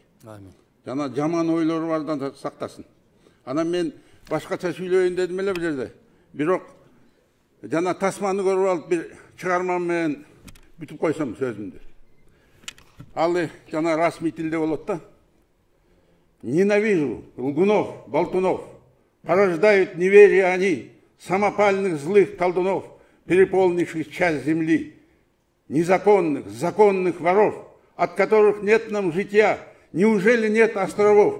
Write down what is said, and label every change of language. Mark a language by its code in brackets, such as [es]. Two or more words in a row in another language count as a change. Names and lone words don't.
[ky] Амин. Жана жаман ойлору бардан сактасын. Анан мен башкача сүйлөйүн дедим эле бул жерде. Бирок жана тасманы көрүп алып бир чыгарма менен бүтүп койсом сөзүмдү. Ал жана расмий тилде болот да. [ru] Ненавижу лгунов, болтунов. Порождают неверие они, самопальных злых колдунов, переполнивших часть земли, незаконных, законных воров, от которых нет нам житья. Неужели нет островов?